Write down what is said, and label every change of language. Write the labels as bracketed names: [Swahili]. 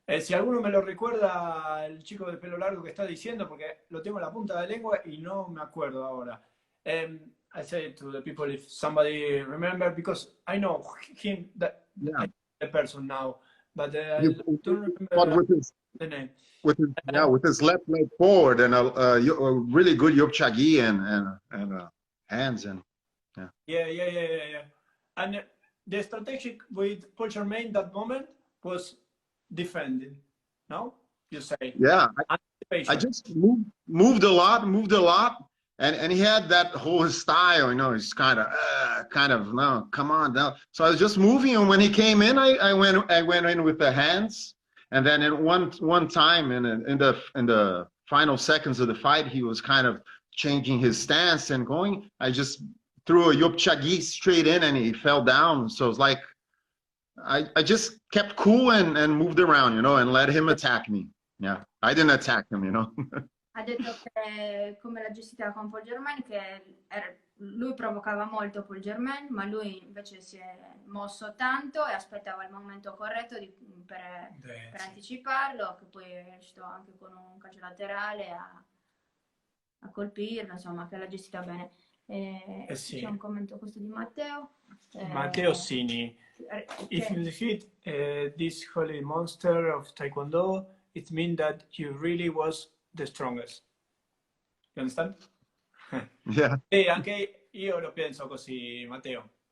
[Spanish] Si alguno me lo recuerda, el chico de pelo largo que está diciendo, porque lo tengo en la punta de la lengua y no me acuerdo ahora. [English] I say to the people, if somebody remember, because I know him, the person now, but I don't remember the name. With his left leg forward and a really good yopchagi and hands and yeah. And the strategic with Paul Germain that moment was defending. No, you say? Yeah, I just moved a lot, and he had that whole style, you know. He's kind of no, come on now. So I was just moving, and when he came in, I went in with the hands, and then in one time in the final seconds of the fight, he was kind of changing his stance and going. I just threw a yopchagi straight in, and he fell down. So it's like I just kept cool and moved around, you know, and let him attack me. Yeah, I didn't attack him, you know. [Italian] Ha detto che come l'ha gestita con Paul Germain, che lui provocava molto Paul Germain, ma lui invece si è mosso tanto e aspettava il momento corretto per anticiparlo, che poi è riuscito anche con un calcio laterale a colpirlo, insomma, che l'ha gestita bene. Sì. C'è un commento questo di Matteo. Matteo Sini. [English] If you defeat this holy monster of Taekwondo, it means that you really was the strongest. You understand? Yeah. [Italian] Sì, anche io lo penso così, Matteo.